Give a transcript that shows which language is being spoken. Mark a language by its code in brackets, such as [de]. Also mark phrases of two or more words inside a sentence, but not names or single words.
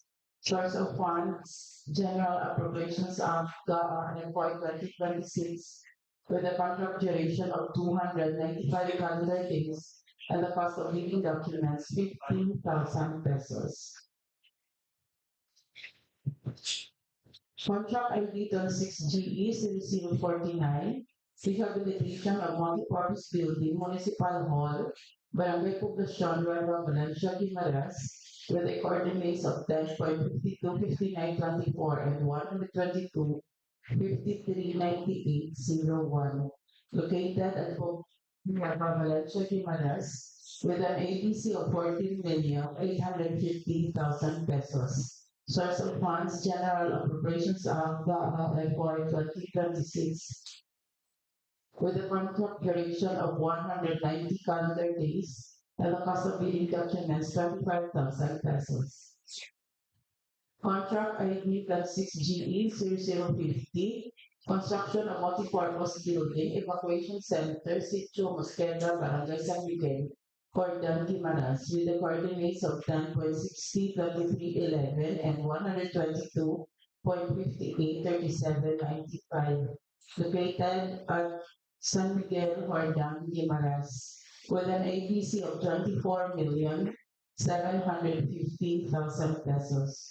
[en] Source of funds, General Appropriations of FY 2026 with a contract duration of 295 calendar days and the cost of living documents 15,000 pesos. Contract ID 26GE 0049, rehabilitation of multipurpose building, Municipal Hall, Barangay Poblacion, Nueva, Valencia, Guimaras, with the coordinates of 10.525924 and 122.539801, located at Nueva, Valencia, Guimaras, with an ABC of 14,850,000 pesos. Source of funds, General Appropriations of FY 2026 with a contract duration of 190 calendar days and the cost of bidding documents 25,000 pesos. Contract ID +6GE 0050, construction of multipurpose building, evacuation center, Sitio Mosqueda, Barangay San Miguel, Cordon Guimaras, with the coordinates of 10.602311 and 122.583795, located at San Miguel, Cordon Guimaras, with an ABC of 24,750,000 pesos.